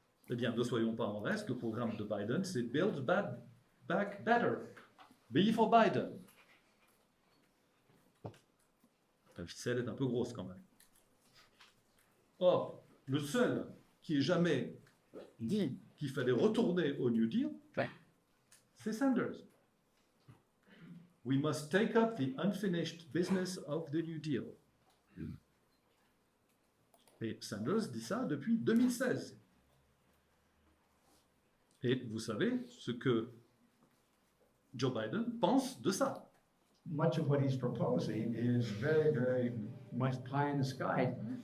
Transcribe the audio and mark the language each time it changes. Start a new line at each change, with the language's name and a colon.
French: Eh bien, ne soyons pas en reste, le programme de Biden, c'est Build Back Better. Be for Biden. La ficelle est un peu grosse quand même. Or, le seul qui ait jamais dit qu'il fallait retourner au New Deal, c'est Sanders.
English: We must take up the unfinished business of the New Deal.
French: Et Sanders dit ça depuis 2016. Et vous savez ce que Joe Biden pense de ça.
English: Much of what he's proposing is very, very much pie in the sky.